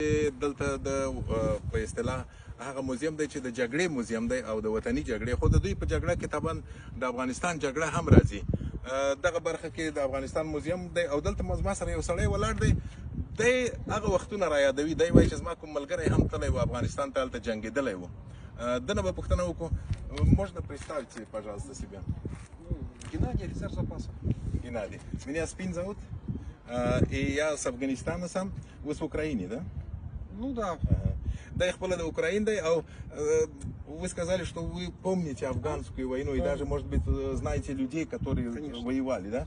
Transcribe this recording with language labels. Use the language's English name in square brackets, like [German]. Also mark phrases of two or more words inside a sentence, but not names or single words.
[Pashto] دلته د په اصطلاح هغه موزیم دی چې د جګړې موزیم دی او د وطني جګړې، خو د دوی په جګړه کې طبعا د افغانستان جګړه هم راځي. دغه برخه کې د افغانستان موزیم دی او دلته ما سره یو сړی ولاړ دی. دی هغه وختونه را یادوي. دی وایي چې زما کوم ملګری هم تللی و افغانستان ته، هلته جنګېدلی و. دنه به پوښتنه وکړو. [Russian] Можно представить, пожалуйста, себя? Геннадий, офицер запаса. Геннадий. Меня Спин зовут. И я с Афганистана сам. Вы с Украины, да? Ну да. Да, их было до Украины, да. Вы сказали, что вы помните афганскую войну и даже, может быть, знаете людей, которые воевали, да?